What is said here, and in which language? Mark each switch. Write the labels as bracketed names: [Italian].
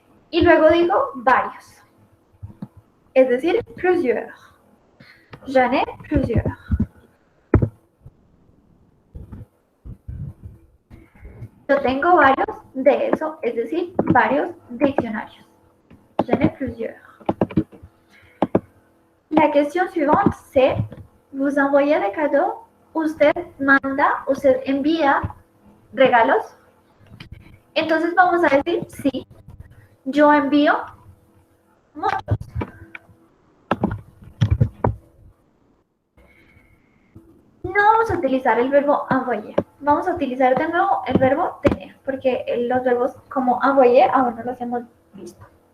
[Spanish] Y luego digo varios, es decir, plusieurs. [French] J'en ai plusieurs. [Spanish] Yo tengo varios de eso, es decir, varios diccionarios. [French] J'en ai plusieurs. La question suivante, c'est, ¿vous envoyez des cadeaux? [Spanish] ¿Usted manda, usted envía regalos? Entonces vamos a decir, sí, yo envío muchos. No vamos a utilizar el verbo envoyer. Vamos a utilizar de nuevo el verbo tener, porque los verbos como envoyer aún no los hemos visto.